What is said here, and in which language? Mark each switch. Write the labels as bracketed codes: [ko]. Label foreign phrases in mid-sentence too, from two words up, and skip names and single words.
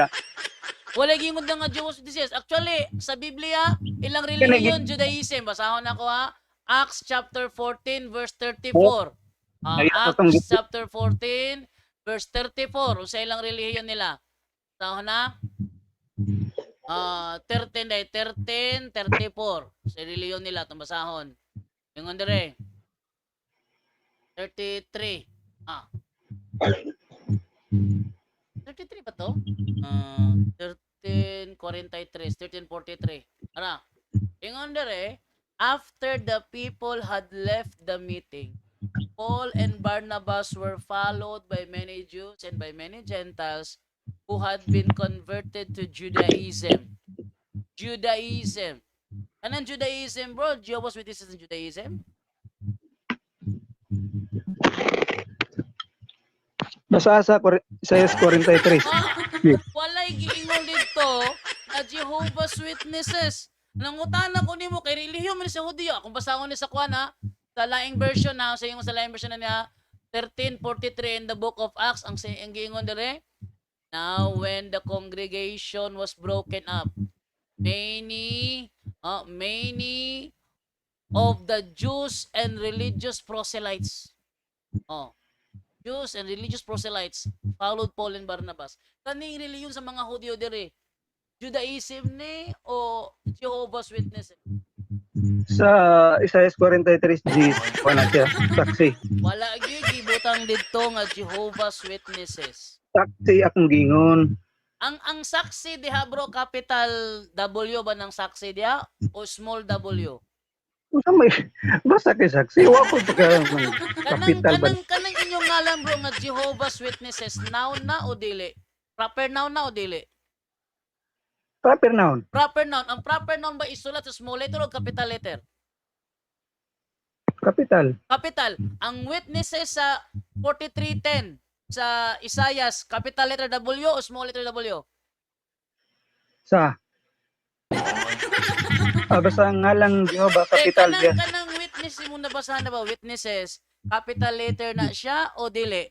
[ceb] Walay giingon diha nga Jehovah's Witnesses. Actually, sa Biblia, ilang relihiyon, Judaism. Basahon ako ha. [en] Acts chapter 14 verse 34. Acts chapter 14 verse 34. [ceb] Sa ilang relihiyon nila. Basahon na. 13 day, 13, 34. Sa reliyon nila, itong basahon. [tl] Yung andere. 33. 33 ba to? 1343, 1343. Ano? Yung andere, [en] after the people had left the meeting, Paul and Barnabas were followed by many Jews and by many Gentiles who had been converted to Judaism. [tl] Judaism. Anong Judaism, bro? [en] Jehovah's Witnesses in Judaism? [ceb] Basa sa Isaiah 43. Walay giingol dito na Jehovah's Witnesses. Nangutana ko nimo kay relihiyon man sa Hudiyo. Kung basahon ni sa kuan ha, sa laing version na, sa yung sa laing version na niya 1343 [en] in the book of Acts [ceb] ang giingon dire. [en] Now when the congregation was broken up, many of the Jews and religious proselytes. Jews and religious proselytes followed Paul and Barnabas. [ceb] Kaning reliyon sa mga Hudyo dire? Judaism ni o Jehovah's Witnesses? Sa Isaiah 43 G, wala siya, saksi. Wala gyud gibutang didto nga Jehovah's Witnesses. Saksi akong gingon. Ang saksi diha bro, [en] capital W [ceb] ba ng saksi diha o [en] small W? [ceb] Usa may basta kay saksi, wa ko pagka capital ba. Kanang inyong ngalan bro nga Jehovah's Witnesses, noun na o dili? Proper noun na o dili? Proper noun. Proper noun. Ang proper noun ba isulat sa [en] small letter [ceb] o [en] capital letter? [ceb] Capital. Capital. Ang witnesses sa 43:10 sa Isaiah, [en] capital letter W [ceb] o [en] small letter W? [ceb] Sa basta ang ngalang Jehovah, capital kanang, siya. kanang witness mo nabasahan na ba? Witnesses, [en] capital letter [ceb] na siya o dili?